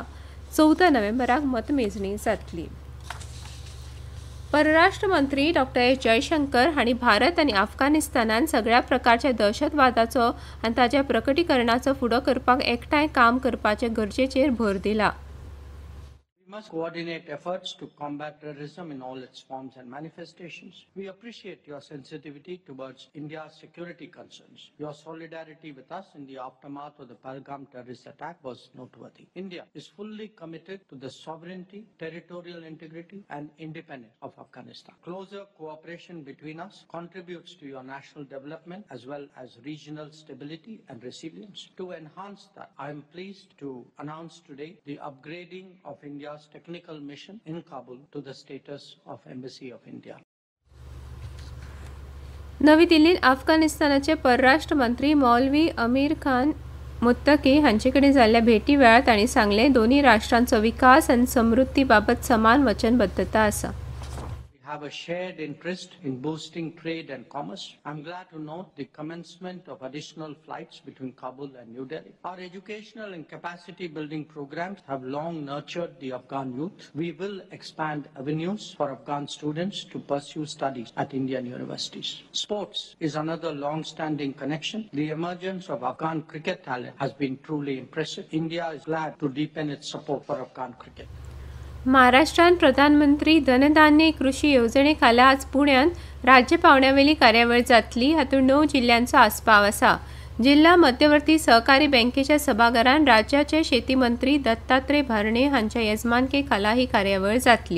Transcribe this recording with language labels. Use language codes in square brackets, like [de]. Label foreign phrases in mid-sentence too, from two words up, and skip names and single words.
[kok] 14 नोव्हेंबराक मतमेजणी जातली। परराष्ट्र मंत्री डॉ. एस. जयशंकर हांणी भारत आनी अफगाणिस्तानात सगळ्या प्रकारच्या दहशतवादाचो आनी ताच्या प्रकटीकरणाचो फुडो करपाक एकठांय काम करपाचे गरजेचेर भर दिला। [en] We must coordinate efforts to combat terrorism in all its forms and manifestations. We appreciate your sensitivity towards India's security concerns. Your solidarity with us in the aftermath of the Pahalgam terrorist attack was noteworthy. India is fully committed to the sovereignty, territorial integrity and independence of Afghanistan. Closer cooperation between us contributes to your national development as well as regional stability and resilience. To enhance that, I am pleased to announce today the upgrading of India's technical mission in Kabul to the status of Embassy of India. [kok] नवी दिल्लीत अफगाणिस्तानाचे परराष्ट्र मंत्री मौलवी अमीर खान मुत्तकी हांचे कडेन जाल्ल्या भेटी वेळार तांणी सांगलें, दोन्ही राष्ट्रांचो विकास आनी समृद्धी बाबत समान वचनबद्धता आसा। [en] We have a shared interest in boosting trade and commerce. I'm glad to note the commencement of additional flights between Kabul and New Delhi. Our educational and capacity building programs have long nurtured the Afghan youth. We will expand avenues for Afghan students to pursue studies at Indian universities. Sports is another long-standing connection. The emergence of Afghan cricket talent has been truly impressive. India is glad to deepen its support for Afghan cricket. [kok] महाराष्ट्रात प्रधानमंत्री धनधान्य कृषी योजने खाला आज पुण्यात राज्य पावंड्यावेली कार्यावळ जातली। हातूंत 9 जिल्ह्यांचो आस्पाव आसा। जिल्हा मध्यवर्ती सहकारी बँकेच्या सभाघरांत राज्याचे शेती मंत्री दत्तात्रय भरणे हांच्या येजमानके खाला ही कार्यावळ जातली।